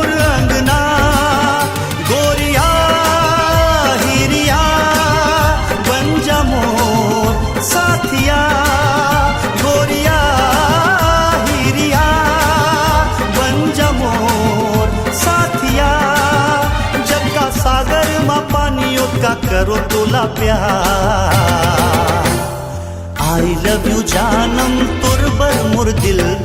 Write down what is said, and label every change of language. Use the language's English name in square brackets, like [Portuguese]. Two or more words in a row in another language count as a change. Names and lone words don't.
[Chhattisgarhi] अंगना गोरिया हीरिया बन जा मोर साथिया गोरिया हीरिया बन जा मोर साथिया जग का सागर मा पानियों का करो तोला प्यार [English] I love you [Chhattisgarhi] जानम तोर बर मुर दिल